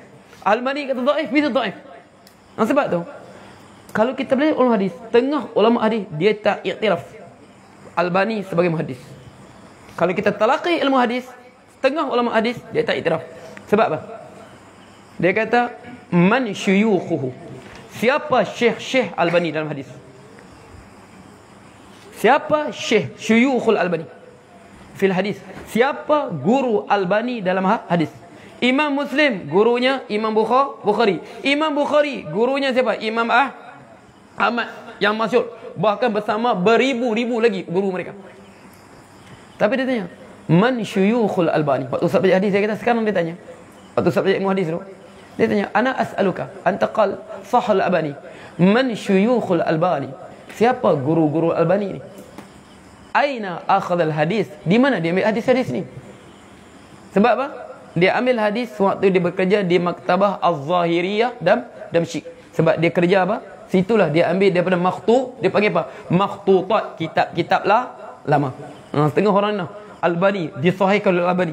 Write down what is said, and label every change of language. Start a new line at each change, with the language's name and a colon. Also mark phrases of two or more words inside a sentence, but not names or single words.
Malay: Albani kata dhaif, mesti dhaif. Sebab tu kalau kita belajar ulama hadis, tengah ulama hadis dia tak iktiraf Albani sebagai muhaddis. Kalau kita talaqi ilmu hadis, tengah ulama hadis dia tak iktiraf. Sebab apa? Dia kata
Arabic: من شيوخه.
Malay: Siapa syekh Albani dalam hadis? Siapa syekh
Arabic: شيوخ الألباني في الحديث?
Malay: Siapa guru Albani dalam hadis? Imam Muslim gurunya Imam Bukhari. Imam Bukhari gurunya siapa? Imam Ahmad yang masyhur, bahkan bersama beribu-ribu lagi guru mereka. Tapi dia tanya,
Arabic: من شيوخ الألباني?
Malay: Waktu Ustaz baca hadis, saya kata sekarang dia tanya. Waktu Ustaz baca ilmu hadis tu, dia tanya,
Arabic: أنا أسألك أنت قال سهل الألباني. من شيوخ الألباني?
Malay: Siapa guru-guru Albani ni?
Arabic: أين أخذ الحديث?
Malay: Di mana dia ambil hadis-hadis ni? Sebab apa? Dia ambil hadis waktu dia bekerja di Maktabah Az-Zahiriyah Damsyik. Sebab dia kerja apa? Situlah dia ambil daripada dia panggil apa? Makhtutat, kitab-kitab lama. Setengah orang nak Albani disahihkan oleh Albani.